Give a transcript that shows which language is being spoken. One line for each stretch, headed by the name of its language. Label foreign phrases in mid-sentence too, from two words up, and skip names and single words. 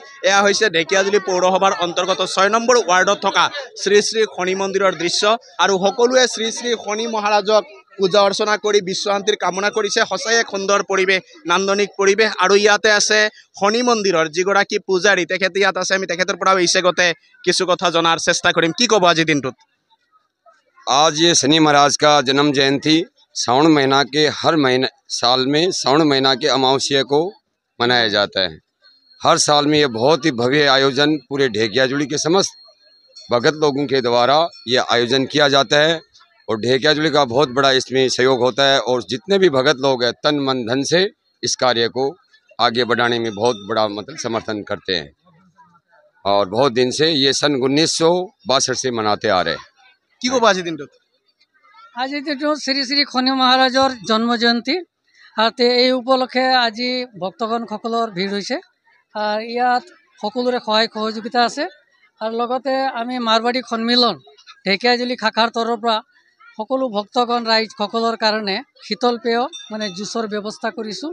Assamese: এয়া হৈছে ঢেকিয়াজুলি পৌৰসভাৰ অন্তৰ্গত 6 নম্বৰ ৱাৰ্ডত থকা শ্ৰী শ্ৰী শনি মন্দিৰৰ দৃশ্য। আৰু সকলোৱে শ্ৰী শ্ৰী শনি মহাৰাজক পূজা অৰ্চনা কৰি বিশ্বশান্তিৰ কামনা কৰিছে। সঁচাই এক সুন্দৰ পৰিৱেশ, নান্দনিক পৰিৱেশ। আৰু ইয়াতে আছে শনি মন্দিৰৰ যিগৰাকী পূজাৰী, তেখেত ইয়াত আছে, আমি তেখেতৰ পৰাও এই চেগতে কিছু কথা জনাৰ চেষ্টা কৰিম। কি ক'ব আজি দিনটোত?
Hindi: आज ये शनि महाराज का जन्म जयंती श्रावण महीना के हर महीने साल में श्रावण महीना के अमावस्या को मनाया जाता है। हर साल में ये बहुत ही भव्य आयोजन पूरे ढेकियाजुली के समस्त भगत लोगों के द्वारा ये आयोजन किया जाता है। और ढेकियाजुली का बहुत बड़ा इसमें सहयोग होता है और जितने भी भगत लोग हैं तन मन धन से इस कार्य को आगे बढ़ाने में बहुत बड़ा समर्थन करते हैं। और बहुत दिन से ये सन 1962 से मनाते आ रहे हैं।
Assamese: কি ক'ব আজি দিনটোত? আজি দিনটো শ্ৰী শ্ৰী শনি মহাৰাজৰ জন্ম জয়ন্তী, আৰু এই উপলক্ষে আজি ভক্তগণসকলৰ ভিৰ হৈছে। আৰু ইয়াত সকলোৰে সহায় সহযোগিতা আছে। আৰু লগতে আমি মাৰৱাৰী সন্মিলন ঢেকিয়াজুলি শাখাৰ তৰফৰ পৰা সকলো ভক্তগণ ৰাইজসকলৰ কাৰণে শীতল পেয় মানে জুচৰ ব্যৱস্থা কৰিছোঁ।